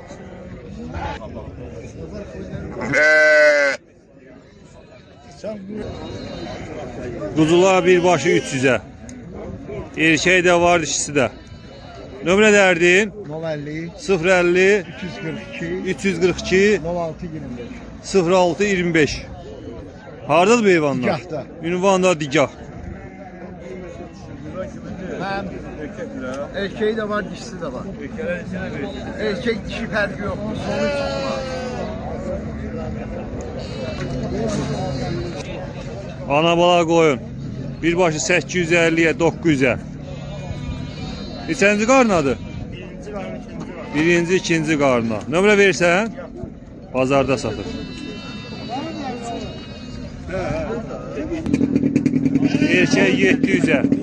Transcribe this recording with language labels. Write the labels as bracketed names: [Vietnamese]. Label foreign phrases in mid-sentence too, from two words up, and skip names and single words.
[Azerbaijani] Quzular birbaşı 300'ə. Erkək də var, dişisi də. Nömrə dərdin? 050 050 342 342 06 25. 06 25. Hardadır bu heyvanlar? Digahda. Ünvanda digah. [Turkish] Hem erkeği de var, dişisi de var. Erkek dişi farkı yok. Sonu çıkmaz. [Azerbaijani] Ana bala qoyun. Birbaşı 850'yə 900'ə. Neçənci qarnadır? Birinci, ikinci qarna. Nömrə verirsən? Bazarda satır. Erkək 700'ə.